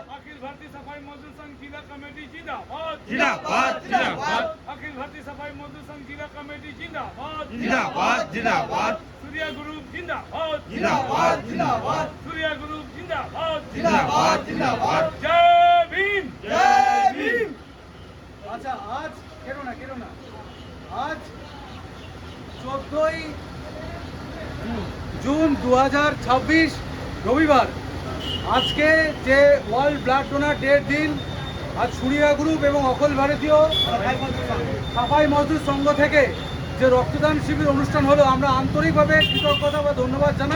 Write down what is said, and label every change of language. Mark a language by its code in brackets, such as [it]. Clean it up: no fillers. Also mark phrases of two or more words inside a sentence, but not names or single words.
[hi] अखिल भारतीय सफाई मजदूर संघ जिला कमेटी जिंदाबाद जिंदाबाद जिंदाबाद अखिल भारतीय सफाई मजदूर संघ जिला कमेटी जिंदाबाद जिंदाबाद जिंदाबाद सूर्या ग्रुप जिंदाबाद जिंदाबाद जिंदाबाद सूर्या ग्रुप जिंदाबाद जिंदाबाद जिंदाबाद जय भीम जय भीम। [bn] আচ্ছা আজ কেন না আজ 14ই জুন 2026 রবিবার। আজকে যে ওয়ার্ল্ড ব্লাড ডোনার ডের দিন, আজ সুরিয়া গ্রুপ এবং অখল ভারতীয় সাফাই মজদুর সংঘ থেকে যে রক্তদান শিবির অনুষ্ঠান হলো, আমরা আন্তরিকভাবে কৃতজ্ঞতা বা ধন্যবাদ জানাই।